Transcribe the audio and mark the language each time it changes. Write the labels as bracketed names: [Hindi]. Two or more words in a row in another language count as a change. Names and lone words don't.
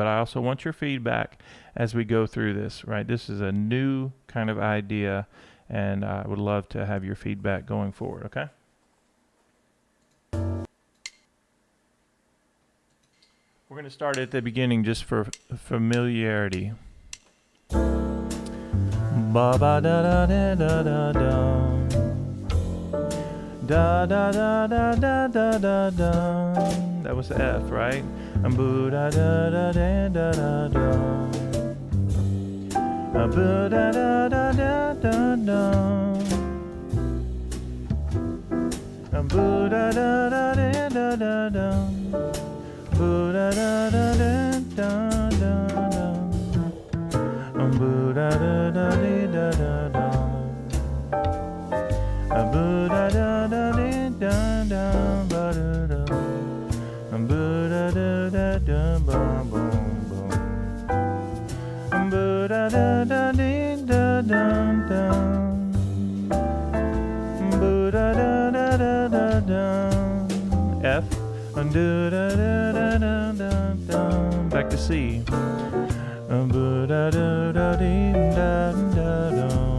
[English] But I also want your feedback as we go through this, right? This is a new kind of idea, and I would love to have your feedback going forward, okay? We're going to start at the beginning just for familiarity. Ba ba da da da da da da da da da da da da. That was the F, right? Boo da da da da da da. Boo da da da da da da. Boo da da da da da da. Boo da da da da da da. Boo da da da da da da. Boo da da da da da ba da da. Boo da da da da ba boom boom. Boo da da da da da da. Boo da da da da da da. F. Do da da da da da da. Back to C. Ba da da da dee da da da.